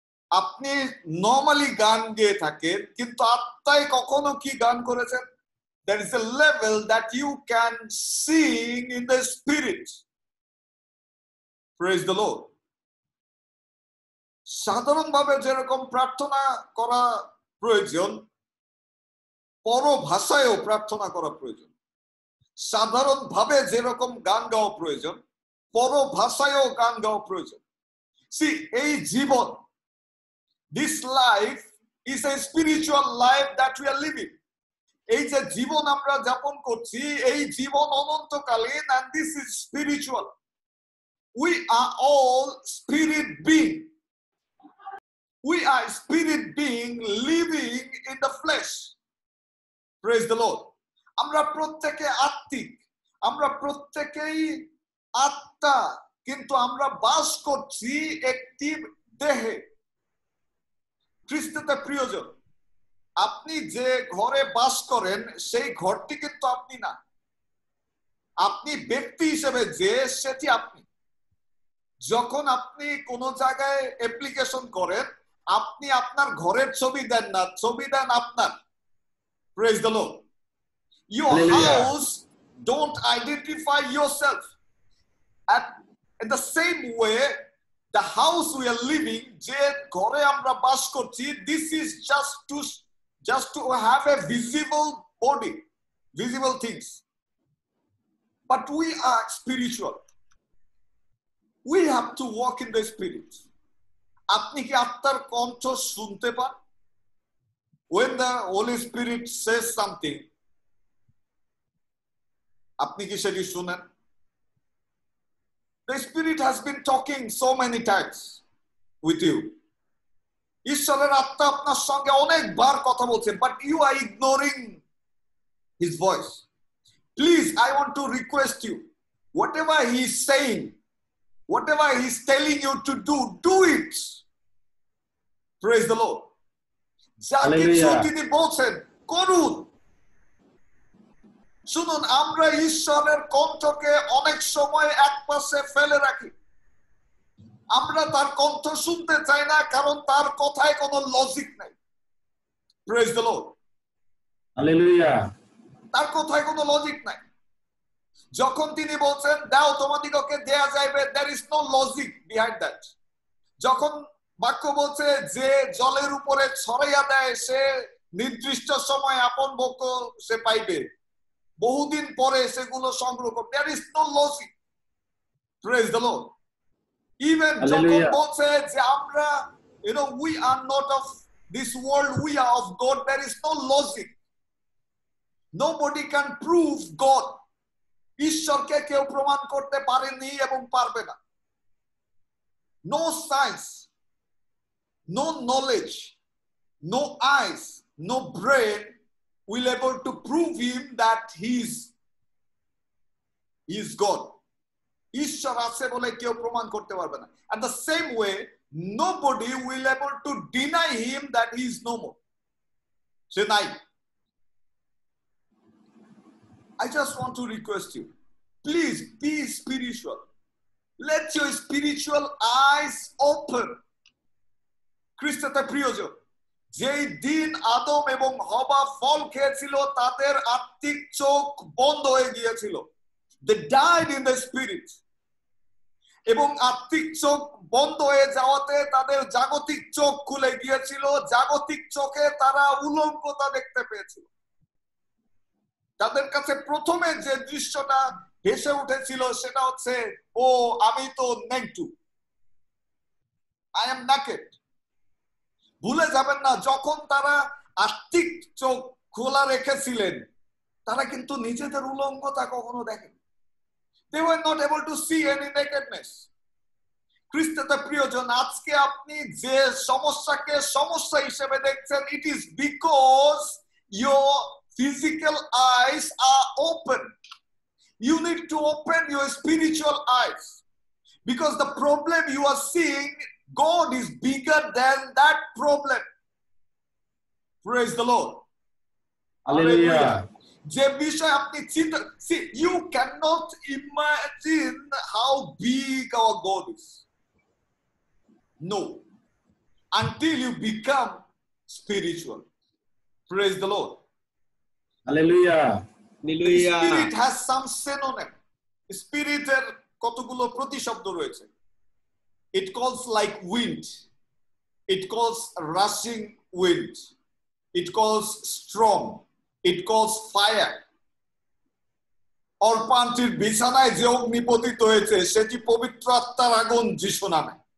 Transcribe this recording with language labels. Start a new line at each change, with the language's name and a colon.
Bangla: আপনি নরমালি গান গেয়ে থাকেন, কিন্তু আত্মায় কখনো কি গান করেছেন?
English: There is a level that you can sing in the Spirit. Praise the Lord.
Bangla: সাধারণভাবে যেরকম প্রার্থনা করা প্রয়োজন, পরভাষায়ও প্রার্থনা করা প্রয়োজন। সাধারণভাবে যেরকম গান গাওয়া প্রয়োজন, পরভাষায়ও গান গাওয়া প্রয়োজন।
English: See,
Bangla: এই জীবন,
English: this life is a spiritual life that we are living.
Bangla: এই যে জীবন আমরা যাপন করছি, এই জীবন অনন্তকালীন,
English: and this is spiritual. We are all spirit being. We are spirit being living in the flesh. Praise the Lord.
Bangla: আমরা প্রত্যেকে আত্মিক, আমরা প্রত্যেকেই আত্মা, কিন্তু আমরা বাস করছি একটি দেহে। খ্রিস্টতে প্রিয়জন, আপনি যে ঘরে বাস করেন সেই ঘরটি কিন্তু আপনি না, আপনি ব্যক্তি হিসেবে যে সেটি আপনি। যখন আপনি কোন জায়গায় অ্যাপ্লিকেশন করেন, আপনি আপনার ঘরের ছবি দেন না, ছবি দেন আপনার।
English: Praise the lord. Your house don't identify yourself. In the same way, the house we are living,
Bangla: যে ঘরে আমরা বাস করছি,
English: this is just to have a visible body, visible things. But we are spiritual. We have to walk in the spirit.
Bangla: আপনি কি আত্মার কণ্ঠ শুনতে পান?
English: When the Holy Spirit says something,
Bangla: আপনি কি সেটি শুনেন?
English: The Spirit has been talking so many times with you.
Bangla: ঈশ্বরের আত্মা আপনার সঙ্গে অনেকবার কথা বলছেন,
English: but you are ignoring his voice. Please, I want to request you, whatever he is saying, whatever he is telling you to do, do it. Praise the Lord.
Bangla: যা কিছু তিনি বলছেন করুন। শুনুন, আমরা ঈশ্বরের কণ্ঠকে অনেক সময় একপাশে ফেলে রাখি। আমরা তার কণ্ঠ শুনতে চাই না, কারণ তার কথায় কোনো লজিক নাই।
English: Praise the lord.
Bangla: হালেলুয়া। তার কথায় কোনো লজিক নাই। যখন তিনি বলছেন দাও তোমাদিগকে দেয়া যাইবে,
English: there is no logic behind that.
Bangla: যখন বাক্য বলছে যে জলের উপরে ছড়াইয়া দেয় সে নির্দিষ্ট সময় আপন ভোগ সে পাইবে, বহুদিন পরে সেগুলো সংগ্রহ করবে,
English: there is no logic. Praise the Lord. Even
Bangla: যখন বলছে যে আমরা
English: we are not of this world, we are of God, there is no logic. Nobody can prove God.
Bangla: ঈশ্বরকে কেউ প্রমাণ করতে পারেনি এবং পারবে না।
English: No science, no knowledge, no eyes, no brain will able to prove him that he is God.
Bangla: ঈশ্বর আছে বলে কেউ প্রমাণ করতে পারবে না।
English: And the same way, nobody will able to deny him that he is no more.
Bangla: সে নাই।
English: I just want to request you, please be spiritual. Let your spiritual eyes open.
Bangla: খ্রিস্টতে প্রিয়জন, যেই দিন আদম এবং হবা ফল খেয়েছিল তাদের আত্মিক চোখ বন্ধ হয়ে গিয়েছিল।
English: They died in the spirit.
Bangla: এবং আত্মিক চোখ বন্ধ হয়ে যাওয়াতে তাদের জাগতিক চোখ খুলে গিয়েছিল। জাগতিক চোখে তারা উলঙ্গতা দেখতে পেয়েছিল। তাদের কাছে প্রথমে যে দৃশ্যটা ভেসে উঠেছিল সেটা হচ্ছে, ও আমি তো নেকটু,
English: I am naked.
Bangla: ভুলে যাবেন না, যখন তারা আত্মিক চোখ খোলা রেখেছিলেন তারা কিন্তু নিজেদের উলঙ্গতা কখনো দেখেন।
English: They were not able to see any nakedness.
Bangla: খ্রিস্টতে প্রিয়জন, আজকে আপনি যে সমস্যাকে সমস্যা হিসেবে দেখছেন,
English: it is because your physical eyes are open. You need to open your spiritual eyes, because the problem you are seeing, God is bigger than that problem. Praise the Lord. Hallelujah.
Bangla: যে বিষয় আপনি চিন্তা,
English: see, you cannot imagine how big our God is. No, until you become spiritual. Praise the Lord. Hallelujah. Hallelujah. Spirit has some synonym.
Bangla: Spirited কতগুলো প্রতিশব্দ রয়েছে।
English: It calls like wind. It calls rushing wind. It calls storm. It calls fire.
Bangla: অর্পান্তির বিছানায় যে অগ্নি পতিত হয়েছে সেটি পবিত্র আত্মার আগুন যিশু নামে।